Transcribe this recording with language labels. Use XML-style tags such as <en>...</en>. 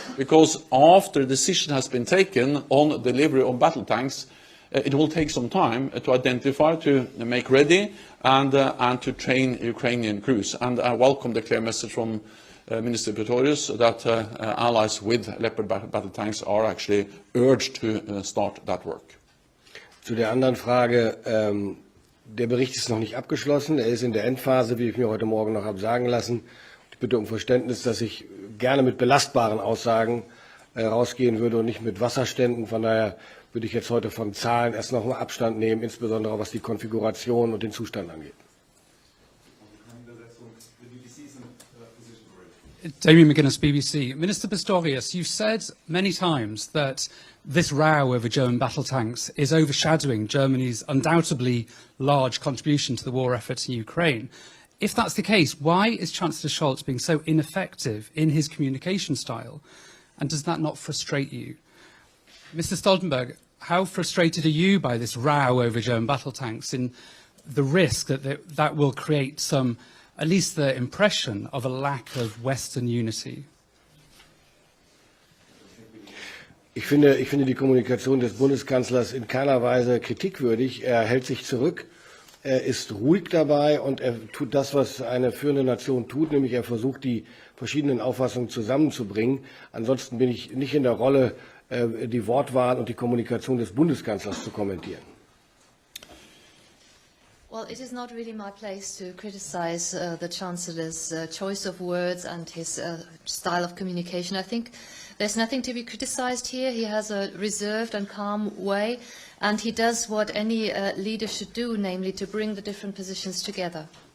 <en>Because after a decision has been taken on delivery of battle tanks, it will take some time to identify, to make ready, and to train Ukrainian crews. And I welcome the clear message from Minister Pistorius that allies with Leopard battle tanks are actually urged to start that work.</en> <de>Zu der anderen Frage, der Bericht ist noch nicht abgeschlossen, er ist in der Endphase, wie ich mir heute Morgen noch habe sagen lassen. Ich bitte um Verständnis, dass ich gerne mit belastbaren Aussagen rausgehen würde und nicht mit Wasserständen. Von daher würde ich jetzt heute von Zahlen erst noch mal Abstand nehmen, insbesondere was die Konfiguration und den Zustand angeht.</de> <en>Damien McGuinness, BBC. Minister Pistorius, you've said many times that this row over German battle tanks is overshadowing Germany's undoubtedly large contribution to the war effort in Ukraine. If that's the case, why is Chancellor Scholz being so ineffective in his communication style? And does that not frustrate you? Mr. Stoltenberg, how frustrated are you by this row over German battle tanks and the risk that that will create some, at least the impression of a lack of Western unity?</en> <de>Ich finde die Kommunikation des Bundeskanzlers in keiner Weise kritikwürdig. Er hält sich zurück, er ist ruhig dabei und er tut das, was eine führende Nation tut, nämlich er versucht, die verschiedenen Auffassungen zusammenzubringen. Ansonsten bin ich nicht in der Rolle, die Wortwahl und die Kommunikation des Bundeskanzlers zu kommentieren.</de> <en>Well, it is not really my place to criticize the Chancellor's choice of words and his style of communication. I think there's nothing to be criticized here. He has a reserved and calm way, and he does what any leader should do, namely to bring the different positions together.</en>